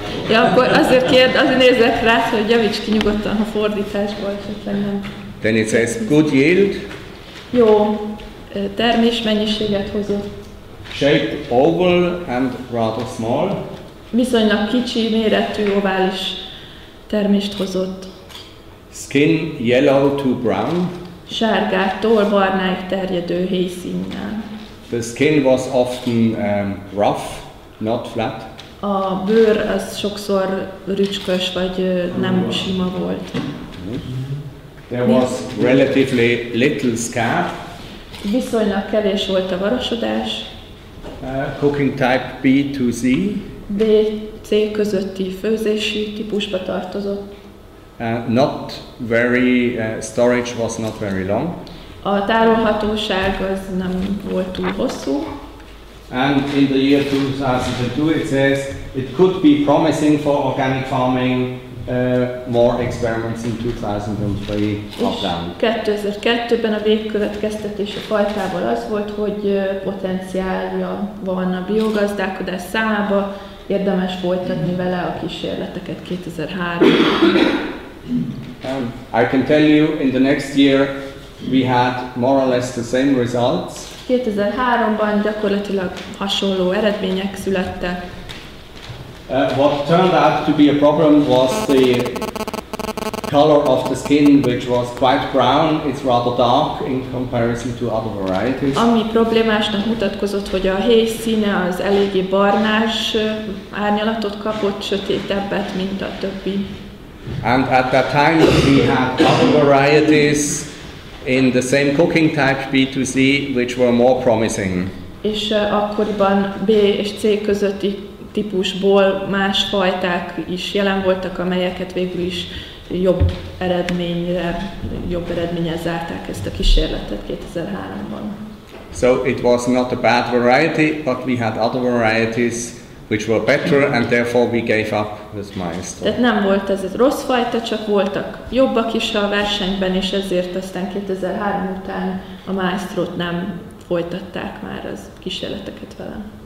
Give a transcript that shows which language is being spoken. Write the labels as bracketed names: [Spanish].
[Hungarian] Ja, akkor azért nézzek rá, hogy javíts ki nyugodtan, ha fordításból esetleg nem. [English] Then it says good yield. [Hungarian] Jó termésmennyiséget hozott. [English] Shape oval and rather small. [Hungarian] Viszonylag kicsi méretű ovális termést hozott. [English] Skin yellow to brown. [Hungarian] Sárgától barnáig terjedő héjszínnel. [English] The skin was often rough, not flat. [Hungarian] A bőr az sokszor rücskös vagy nem sima volt. [English] There was relatively little scab. [Hungarian] Viszonylag kevés volt a varasodás. [English] Cooking type B to Z. [Hungarian] B-C közötti főzési típusba tartozott. [English] Not very, storage was not very long. [Hungarian] A tárolhatóság az nem volt túl hosszú. [English] And in the year 2002 it says it could be promising for organic farming, more experiments in 2003 up-down. [Hungarian] 2002-ben a végkövetkeztetés a fajtából az volt, hogy potenciálja van a biogazdálkodás számába, érdemes folytatni vele a kísérleteket 2003. [English] I can tell you in the next year we had more or less the same results. [Hungarian] 2003-ban gyakorlatilag hasonló eredmények születtek. [English] What turned out to be a problem was the color of the skin, which was quite brown. It's rather dark in comparison to other varieties. [Hungarian] Ami problémásnak mutatkozott, hogy a héj színe az eléggé barnás árnyalatot kapott, sötétebbet, mint a többi. [English] And at that time we had other varieties in the same cooking type B2C, which were more promising. [Hungarian] És akkoriban B és C közötti típusból más fajták is jelen voltak, amelyeket végül is jobb eredménnyel zárták ezt a kísérletet 2003-ban. [English] So it was not a bad variety, but we had other varieties which were better, and therefore we gave up with maestro. [Hungarian] Tehát nem volt ez egy rossz fajta, csak voltak jobbak is a versenyben, és ezért aztán 2003 után a maestrót nem folytatták már az kísérleteket vele.